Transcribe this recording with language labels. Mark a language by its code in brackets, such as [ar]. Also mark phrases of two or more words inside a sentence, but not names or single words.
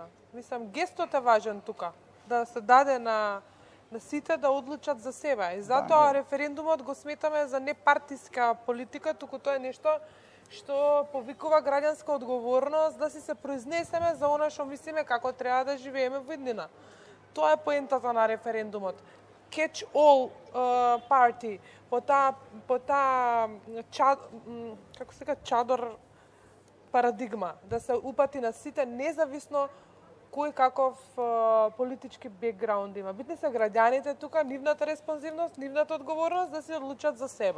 [mk] Мислам, гестот е важен тука, да се даде на сите да одлучат за себе. И затоа референдумот го сметаме за непартиска политика, туку тоа е нешто што повикува граѓанска одговорност да си се произнесеме за она што мислиме како треба да живееме во иднина. Тоа е поентата на референдумот. [en] Catch all party, [mk] по таа како се кажа чадор парадигма, да се упати на сите независно кој каков политички бекграунд има. Битни се граѓаните тука, нивната респонзивност, нивната одговорност да се одлучат за себе.